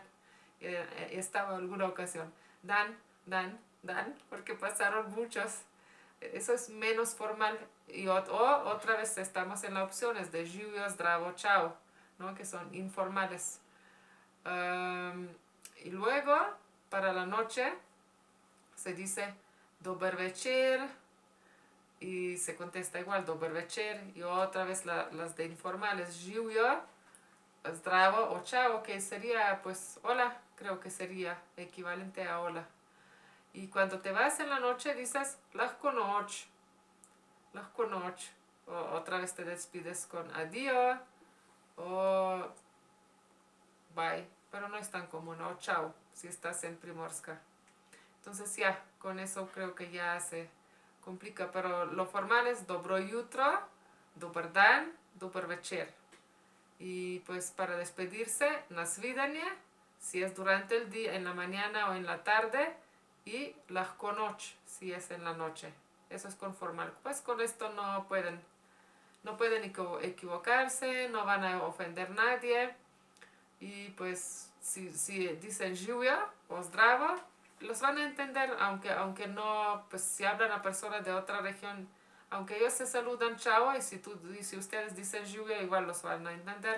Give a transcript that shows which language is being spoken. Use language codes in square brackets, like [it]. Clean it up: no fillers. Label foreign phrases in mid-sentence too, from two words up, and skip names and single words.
[es] Estaba alguna ocasión, dan, dan, dan, porque pasaron muchos. Eso es menos formal. Y otra vez estamos en las opciones de Julio, Zdravo, Chao, ¿no? Que son informales. Y luego, para la noche, se dice [sl] dober večer, [es] y se contesta igual, [sl] dober večer, [es] y otra vez las de informales, Julio, Zdravo o Chao, que sería pues hola, creo que sería equivalente a hola. Y cuando te vas en la noche dices [sl] lahko noč, lahko noč, [es] o otra vez te despides con adiós o bye, pero no es tan común, o chao, si estás en Primorska. Entonces ya, con eso creo que ya se complica, pero lo formal es [sl] dobro jutro, dober dan, dober večer. [es] Y pues para despedirse, [sl] na svidanie, [es] si es durante el día, en la mañana o en la tarde, y [sl] lahko noč, [es] si es en la noche. Eso es con formal. Pues con esto no pueden equivocarse, no van a ofender a nadie. Y pues si dicen lluvia o zdravo, los van a entender, aunque no, pues si hablan a personas de otra región, aunque ellos se saludan chao, y si ustedes dicen lluvia, igual los van a entender.